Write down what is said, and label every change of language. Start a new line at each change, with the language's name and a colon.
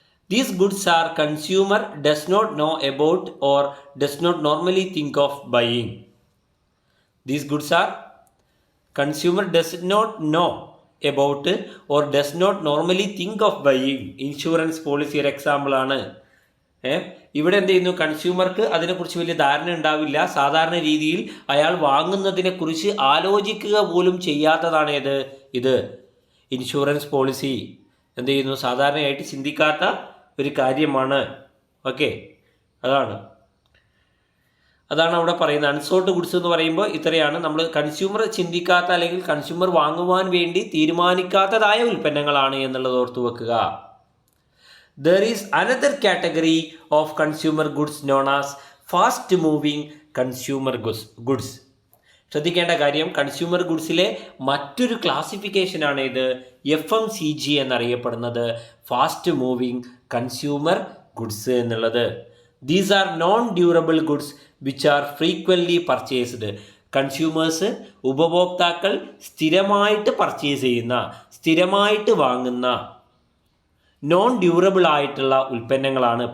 English: These goods are consumer does not know about or does not normally think of buying. These goods are consumer does not know about or does not normally think of buying.
Malayalam: Insurance policy ഒരു example ആണ്. ഇവിടെ എന്ത് ചെയ്യുന്നു, കൺസ്യൂമർക്ക് അതിനെക്കുറിച്ച് വലിയ ധാരണ ഉണ്ടാവില്ല. സാധാരണ രീതിയിൽ അയാൾ വാങ്ങുന്നതിനെക്കുറിച്ച് ആലോചിക്കുക പോലും ചെയ്യാത്തതാണ് ഇത് ഇൻഷുറൻസ് പോളിസി. എന്ത് ചെയ്യുന്നു, സാധാരണയായിട്ട് ചിന്തിക്കാത്ത ഒരു കാര്യമാണ്. ഓക്കെ, അതാണ് അവിടെ പറയുന്നത്. അൺസോൾഡ് ഗുഡ്സ് എന്ന് പറയുമ്പോൾ ഇത്രയാണ്. നമ്മൾ കൺസ്യൂമർ ചിന്തിക്കാത്ത അല്ലെങ്കിൽ കൺസ്യൂമർ വാങ്ങുവാൻ വേണ്ടി തീരുമാനിക്കാത്തതായ ഉൽപ്പന്നങ്ങളാണ് എന്നുള്ളത് ഓർത്തു വെക്കുക.
English: There is another category of consumer goods known as fast moving consumer goods.
Malayalam: ശ്രദ്ധിക്കേണ്ട കാര്യം, കൺസ്യൂമർ ഗുഡ്സിലെ മറ്റൊരു ക്ലാസിഫിക്കേഷനാണ് ഇത് FMCG എന്നറിയപ്പെടുന്നത്, ഫാസ്റ്റ് മൂവിങ് കൺസ്യൂമർ ഗുഡ്സ് എന്നുള്ളത്.
English: These are non durable goods which are frequently purchased.
Malayalam: Consumers, ഉപഭോക്താക്കൾ സ്ഥിരമായിട്ട് പർച്ചേസ് ചെയ്യുന്ന, സ്ഥിരമായിട്ട് വാങ്ങുന്ന നോൺ ഡ്യൂറബിൾ ആയിട്ടുള്ള ഉൽപ്പന്നങ്ങളാണ്.